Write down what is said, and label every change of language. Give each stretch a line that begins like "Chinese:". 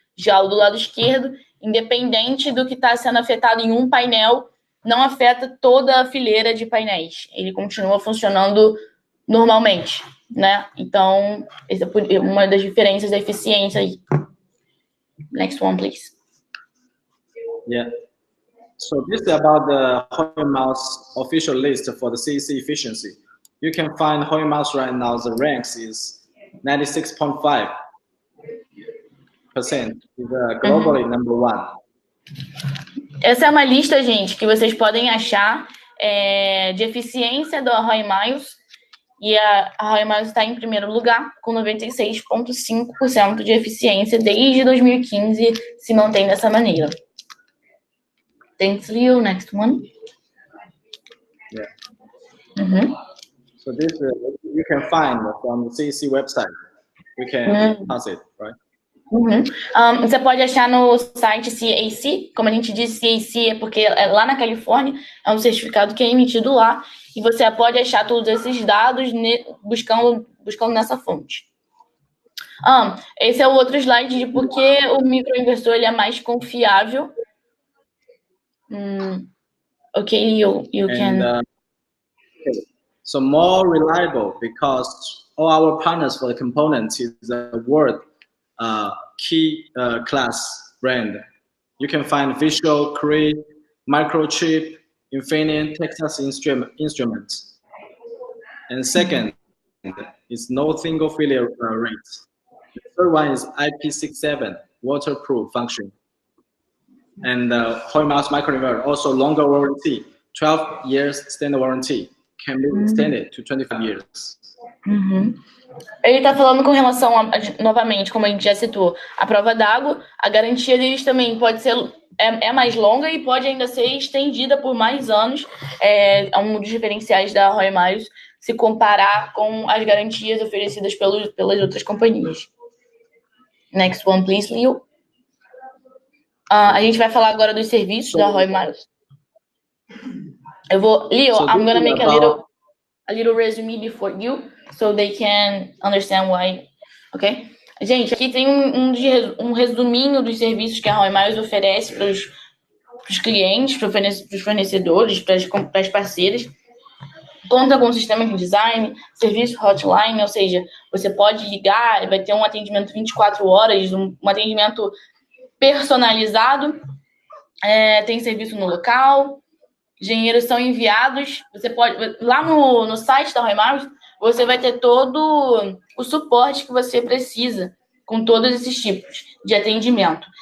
Portuguese: Já o do lado esquerdo, independente do que está sendo afetado em um painel, não afeta toda a fileira de painéis. Ele continua funcionando normalmente, né? Então, essa é uma das diferenças da eficiência aí.
English: Next one, please. Yeah. So this is about the Roy Miles official list for the CEC efficiency. You can find Roy Miles right now, the ranks is 96.5%. Is globally number one.
Portuguese: Essa é uma lista, gente, que vocês podem achar de eficiência da Roy Miles, e a Roy Miles está em primeiro lugar, com 96,5% de eficiência desde 2015, se mantém dessa maneira.
English: Thanks, Leo. Next one. Yeah. So this you can find from the CEC website. We can pass it, right?
Portuguese: Você pode achar no site CAC, como a gente disse, CAC é porque é lá na Califórnia, é um certificado que é emitido lá, e você pode achar todos esses dados buscando nessa fonte. Esse é o outro slide de por que o microinversor ele é mais confiável.
English: Okay, you can. Okay. So more reliable because all our partners for the components is a world key class brand. You can find Visual, Cree, Microchip, Infineon, Texas Instruments. And second is no single failure rate. The third one is IP67, waterproof function. And Hoy Miles microinverter, also longer warranty, 12 years standard warranty, can be extended to 25 years.
Portuguese: Ele está falando com relação novamente, como a gente já citou, a prova d'água, a garantia deles também pode ser mais longa e pode ainda ser estendida por mais anos. É um dos diferenciais da Roy Miles se comparar com as garantias oferecidas pelas outras companhias.
English: Next one, please, Leo.
Portuguese: A gente vai falar agora dos serviços da Roy Miles.
English: Leo, I'm gonna make a little resume for you, so they can understand why. Ok?
Portuguese: Gente, aqui tem um resuminho dos serviços que a Roy Miles oferece para os clientes, para os fornecedores, para as parceiras. Conta com um sistema de design, serviço hotline, ou seja, você pode ligar, vai ter um atendimento 24 horas, um atendimento personalizado, tem serviço no local, engenheiros são enviados, você pode, lá no site da Roy Miles, você vai ter todo o suporte que você precisa com todos esses tipos de atendimento.